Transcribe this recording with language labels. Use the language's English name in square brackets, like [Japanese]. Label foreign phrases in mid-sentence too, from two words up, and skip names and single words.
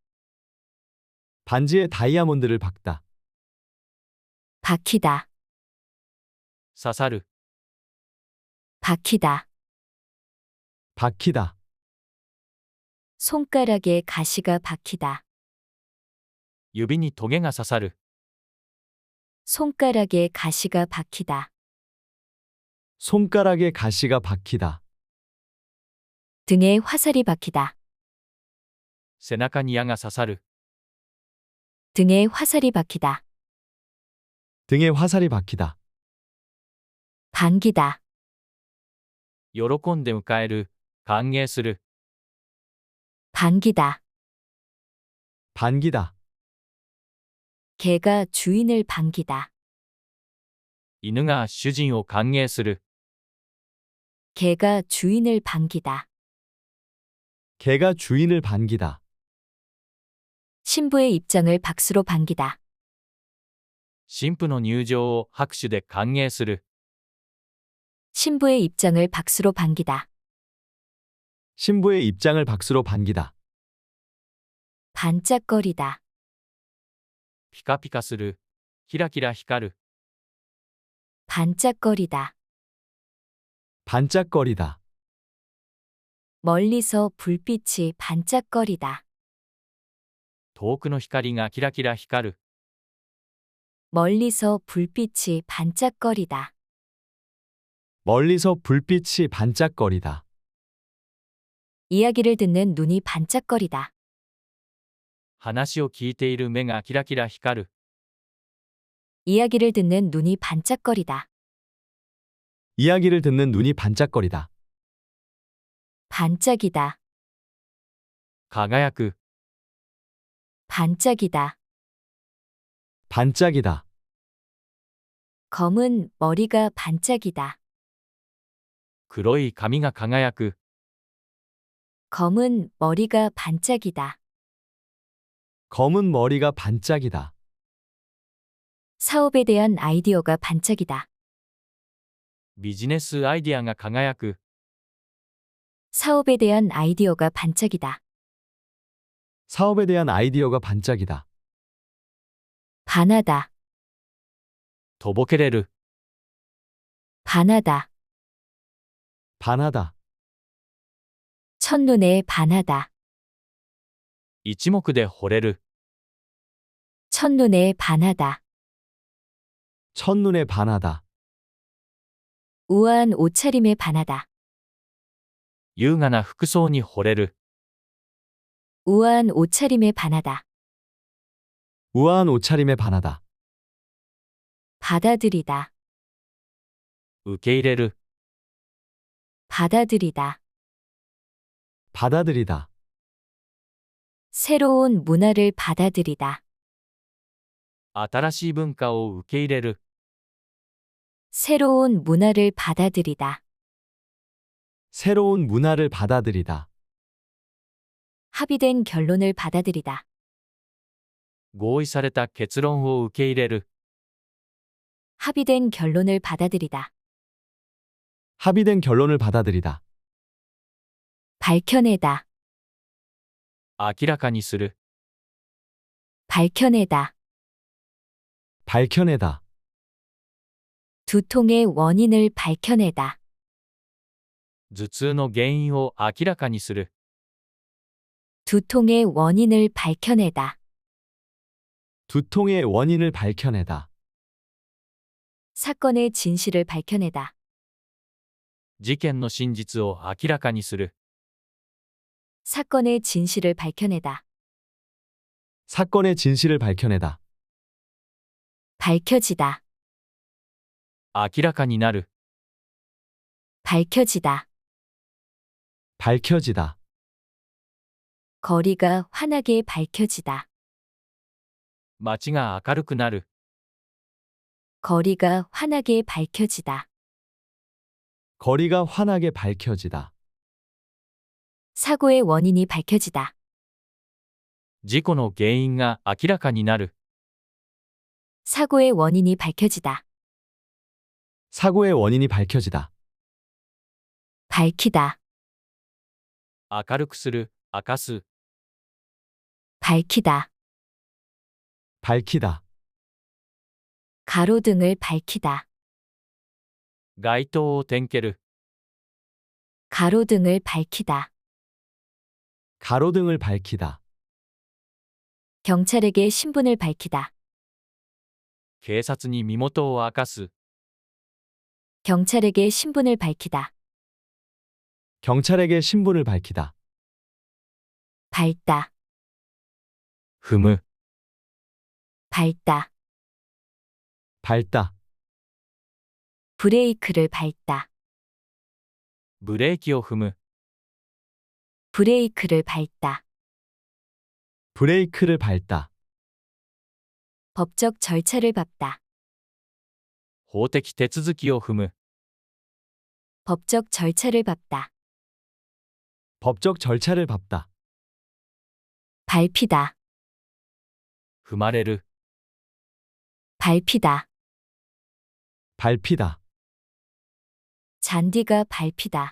[Korean] 반지에 다이아몬드를 박다. 박히다. [Japanese] 刺さる。 [Korean] 박히다. 박히다. 손가락에 가시가 박히다. [Japanese] 指にトゲが刺さる。 [Korean] 손가락에 가시가 박히다. 손가락에 가시가 박히다. 등에 화살이 박히다. [Japanese] 背中に矢が刺さる。 [Korean] 등에 화살이 박히다. 등에 화살이 박히다. 반기다. [Japanese] 喜んで迎える。歓迎する。 [Korean] 반기다. 반기다. 개가 주인을 반기다. [Japanese] 犬が主人を歓迎する。 [Korean] 개가 주인을 반기다. 개가 주인을 반기다. 신부의 입장을 박수로 반기다. [Japanese] 新婦の入場を拍手で歓迎する。 [Korean] 신부의 입장을 박수로 반기다. 신부의 입장을 박수로 반기다. 반짝거리다. [Japanese] ピカピカする。キラキラ光る。 [Korean] 반짝거리다. 반짝거리다. 멀리서 불빛이 반짝거리다. [Japanese] 遠くの光がキラキラ光る。 [Korean] 멀리서 불빛이 반짝거리다. 멀리서 불빛이 반짝거리다. 이야기를 듣는 눈이 반짝거리다. [Japanese] 話を聞いている目がキラキラ光る。 [Korean] 이야기를 듣는 눈이 반짝거리다. 이야기를 듣는 눈이 반짝거리다. 반짝이다. [Japanese] 輝く。 [Korean] 반짝이다. 반짝이다. 검은 머리가 반짝이다. [Japanese] 黒い髪が輝く。 [Korean] 검은 머리가 반짝이다. 검은 머리가 반짝이다. 사업에 대한 아이디어가 반짝이다. [Japanese] ビジネスアイディアが輝く。 [Korean] 사업에 대한 아이디어가 반짝이다. 사업에 대한 아이디어가 반짝이다. 반하다. [Japanese] とぼけれる。 [Korean] 반하다. 반하다. 첫눈에 반하다. [Japanese] 一目で惚れる。 [Korean] 첫눈에 반하다. 첫눈에 반하다. 우아한 옷차림에 반하다. [Japanese] 優雅な服装に惚れる。 [Korean] 우아한 옷차림에 반하다. 우아한 옷차림에 반하다. 받아들이다. [Japanese] 受け入れる。 [Korean] 받아들이다. 받아들이다. 새로운 문화를 받아들이다. [Japanese] 新しい文化を受け入れる。 [Korean] 새로운 문화를 받아들이다. 새로운 문화를 받아들이다. 합의된 결론을 받아들이다. [Japanese] 合意された結論を受け入れる。 [Korean] 합의된 결론을 받아들이다. 합의된 결론을 받아들이다. 밝혀내다. [Japanese] 明らかにする。 [Korean] 밝혀내다. 밝혀내다. 두통의 원인을 밝혀내다. [Japanese] 頭痛の原因を明らかにする。 [Korean] 두통의 원인을 밝혀내다. 두통의 원인을 밝혀내다. 사건의 진실을 밝혀내다. [Japanese] 事件の真実を明らかにする。 [Korean] 사건의 진실을 밝혀내다. 사건의 진실을 밝혀내다. 밝혀지다. [Japanese] 明らかになる。 [Korean] 밝혀지다. 밝혀지다. 거리가 환하게 밝혀지다. [Japanese] 街が明るくなる。 [Korean] 거리가 환하게 밝혀지다. 거리가 환하게 밝혀지다. 사고의 원인이 밝혀지다. [Japanese] 事故の原因が明らかになる。 [Korean] 사고의 원인이 밝혀지다. 사고의 원인이 밝혀지다. 밝히다. [Japanese] 明るくする、明かす。 [Korean] 밝히다. 밝히다. 가로등을 밝히다. [Japanese] 街灯を点ける。 [Korean] 가로등을 밝히다. 가로등을 밝히다. 경찰에게 신분을 밝히다. [Japanese] 警察に身元を明かす。 [Korean] 경찰에게 신분을 밝히다. 경찰에게 신분을 밝히다. 밟다. [Japanese] 踏む。 [Korean] 밟다. 밟다. 브레이크를 밟다. [Japanese] ブレーキを踏む。 [Korean] 브레이크를 밟다. 브레이크를 밟다. 법적 절차를 밟다. [Japanese] 法的手続きを踏む。 [Korean] 법적 절차를 밟다. 법적 절차를 밟다. 밟히다. [Japanese] 踏まれる。 [Korean] 밟히다. 밟히다. 잔디가 밟히다.